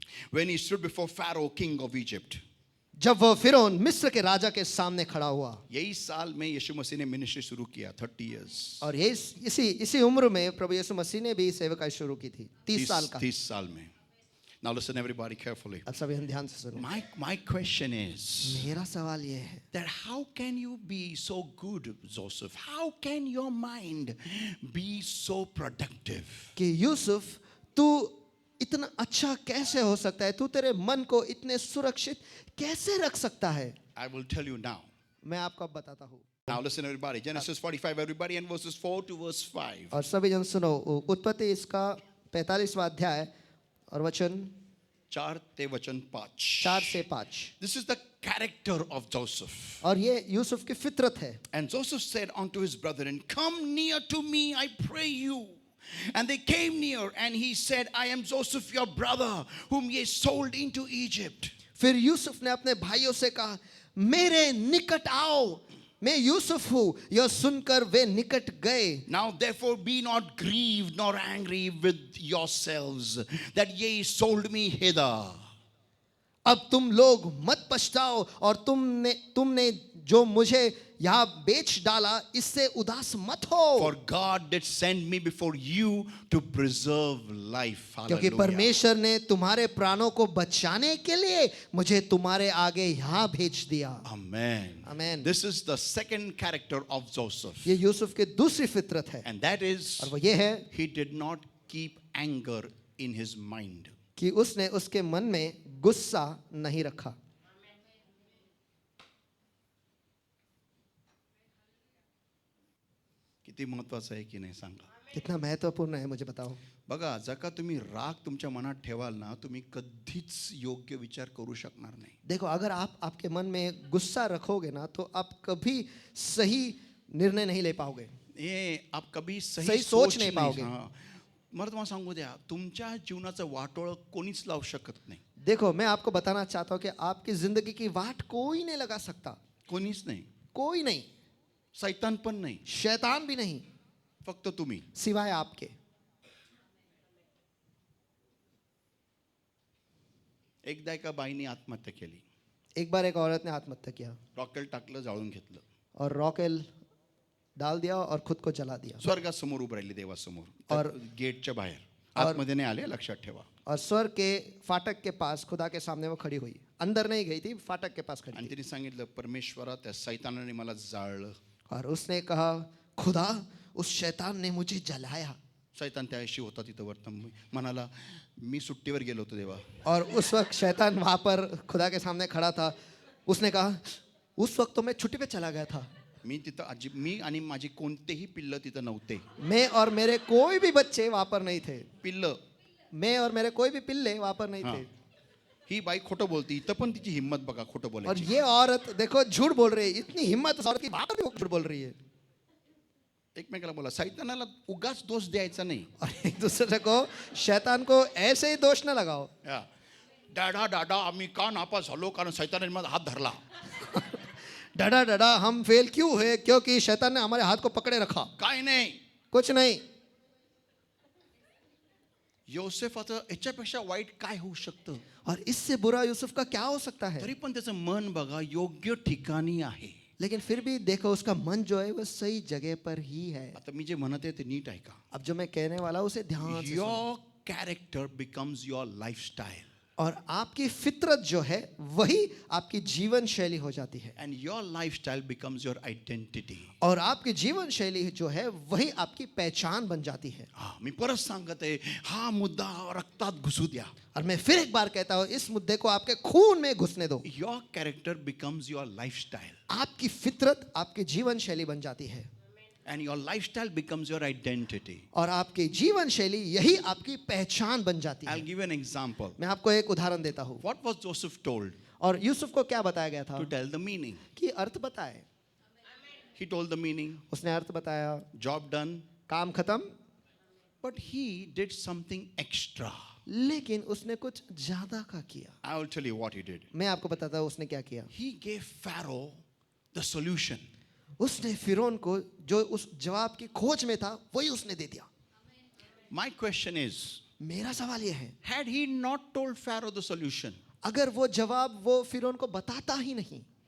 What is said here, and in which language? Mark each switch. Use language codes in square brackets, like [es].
[en] When he stood before Pharaoh, king of Egypt. [hi] जब वह फिरौन मिस्र के राजा के सामने खड़ा हुआ. यही साल में यीशु मसीह ने मिनिस्ट्री शुरू किया, [en] 30 years. [hi] और ये इसी उम्र में प्रभु यीशु मसीह ने भी सेवकाई शुरू की थी, 30 साल का. 30 साल में. [en] Now listen everybody carefully. [hi] अब सभी हम ध्यान से सुनो. [en] My question is [hi] मेरा सवाल ये है [en] that how can you be so good, Joseph? How can your mind be so productive? [hi] कि यूसुफ तू इतना अच्छा कैसे हो सकता है, तू तेरे मन को इतने सुरक्षित कैसे रख सकता है. [en] I will tell you now. [hi] मैं आपको अब बताता हूँ. [en] Now listen everybody. Genesis 45 everybody, and verses 4 to verse 5. [hi] और सभी जन सुनो, उत्पत्ति इसका 45वां अध्याय और वचन [mr] 4 ते वचन 5. [hi] 4 से 5. [en] This is the character of Joseph. [hi] और ये यूसुफ की फितरत है. [en] And Joseph said unto his brethren, come near to me, I pray you. And they came near, and he said, I am Joseph your brother, whom ye sold into Egypt. [hi] फिर यूसुफ ने अपने भाइयों से कहा, मेरे निकट आओ, मैं यूसुफ हूँ. यह सुनकर वे निकट गए. [en] Now therefore be not grieved nor angry with yourselves that ye sold me hither. [hi] अब तुम लोग मत पछताओ, और तुमने जो मुझे यहाँ बेच डाला, इससे उदास मत हो. [en] For God did send me before you to preserve life. [hi] क्योंकि Hallelujah. परमेश्वर ने तुम्हारे प्राणों को बचाने के लिए मुझे तुम्हारे आगे यहाँ भेज दिया. Amen. Amen. [en] This is the second character of Joseph. [hi] ये यूसुफ की दूसरी फितरत है, [en] And that is, [hi] और वो ये है [en] he did not keep anger in his mind. [hi] कि उसने उसके मन में गुस्सा नहीं रखा. [mr] किती महत्वाचं आहे की नाही सांगा. [hi] कितना महत्वपूर्ण है मुझे बताओ. [mr] बघा, जर का तुम्ही राग तुमच्या मनात ठेवाल ना, तुम्ही कधीच योग्य विचार करू शकणार नाही. [hi] देखो, अगर आप आपके मन में गुस्सा रखोगे ना, तो आप कभी सही निर्णय नहीं ले पाओगे, हे आप कभी सही सही सोच नाही पाओगे. हां. [mr] मला तुम्हाला सांगू द्या, तुमच्या जीवनाचं वाटोळ कोणीच लावू शकत नाही. [hi] देखो मैं आपको बताना चाहता हूँ कि आपकी जिंदगी की वाट कोई नहीं लगा सकता. [mr] कोणीच नाही. [hi] कोई नहीं, [mr] सैतान पण नाही, [hi] शैतान भी नहीं, [mr] फक्त तुम्ही. [hi] सिवाय आपके. [mr] एकदा एका बाईने आत्महत्या केली. [hi] एक बार एक औरत ने आत्महत्या किया, [mr] रॉकेल टाकलं, जाळून घेतलं. [hi] और रॉकेल डाल दिया और खुद को जला दिया. [mr] स्वर्गासमोर उभं राहिली, देवासमोर, [hi] और- [mr] गेटच्या बाहेर. [hi] और- [mr] आतमध्ये नाही आले, लक्षात ठेवा. [hi] और स्वर्ग के फाटक के पास खुदा के सामने वो खड़ी हुई. अंदर नहीं गई थी, फाटक के पास खड़ी [mr] आणि [hi] थी. [mr] तिने सांगितलं, परमेश्वरा, त्या सैतानाने मला जाळलं. [hi] और उसने कहा, खुदा, उस शैतान ने मुझे जलाया. [mr] सैतान त्याशी होता तिथं वर्तन म्हणाला, मी सुट्टीवर गेलो होतो देवा. [hi] और उस वक्त शैतान वहां पर खुदा के सामने खड़ा था. उसने कहा, उस वक्त तो मैं छुट्टी पे चला गया था. [mr] मी तिथं मी आणि माझी कोणतेही पिल्लं तिथं नव्हते. [hi] मैं और मेरे कोई भी बच्चे वहां पर नहीं थे. [mr] पिल्लं. [hi] मैं और मेरे कोई भी पिल्ले वहां पर नहीं हाँ. थे. [mr] ही बाई खोटं बोलती. इथं पण तिची हिंमत बघा खोटं [hi] और [mr] बोलायची. [hi] ये औरत देखो झूठ बोल रही है. इतनी हिम्मत उस औरत की, वहां पर भी वो झूठ बोल रही है. [mr] एकमेकाला बोला, सैतानाला उगाच दोष द्यायचा नाही. [hi] और एक दूसरे को, शैतान को ऐसे ही दोष न लगाओ. [mr] या. डाडा आम्ही का नापास झालो, कारण सैतानाने माझा हात धरला. [hi] डडा डडा हम फेल क्यों हुए, क्योंकि शैतान ने हमारे हाथ को पकड़े रखा. [mr] काय नाही. [hi] कुछ नहीं. [mr] योसेफाचं याच्यापेक्षा वाईट काय होऊ शकतं? [hi] और इससे बुरा यूसुफ का क्या हो सकता है? [mr] तरी पण त्याचं मन बघा योग्य ठिकाणी आहे. [hi] लेकिन फिर भी देखो उसका मन जो है वो सही जगह पर ही है. [mr] आता मी जे म्हणत आहे ते नीट ऐका. [hi] अब जो मैं कहने वाला हूं उसे ध्यान से सुनो. [en] Your character becomes your lifestyle. [hi] और आपकी फितरत जो है वही आपकी जीवन शैली हो जाती है. [en] And your lifestyle becomes your identity. [hi] और आपकी जीवन शैली जो है वही आपकी पहचान बन जाती है. [mr] मी परत सांगत आहे, हा मुद्दा रक्तात घुसू द्या. [hi] और मैं फिर एक बार कहता हूं इस मुद्दे को आपके खून में घुसने दो. [en] Your character becomes your lifestyle. [hi] आपकी फितरत आपकी जीवन शैली बन जाती है. [en] And your lifestyle becomes your identity. [hi] और आपकी जीवन शैली यही आपकी पहचान बन जाती [en] I'll [hi] है. [en] give you an example. [hi] मैं आपको एक उदाहरण देता हूँ. [en] What was Joseph told? [hi] और यूसुफ को क्या बताया गया था? [en] To tell the meaning. [hi] कि अर्थ बताए. [en] He told the meaning. [hi] उसने अर्थ बताया. [en] Job done. [hi] काम खत्म. [en] But he did something extra. [hi] लेकिन उसने कुछ ज्यादा का किया. [en] I will tell you what he did. [hi] मैं आपको बताता हूँ उसने क्या किया. [en] He gave Pharaoh the solution. [hi] उसने फिरौन को जो उस जवाब की खोज में था वही उसने दे दिया. [en] My question is, [hi] मेरा सवाल ये है, [en] had he not told Pharaoh the solution, [hi] अगर वो जवाब वो फिरौन को बताता ही नहीं,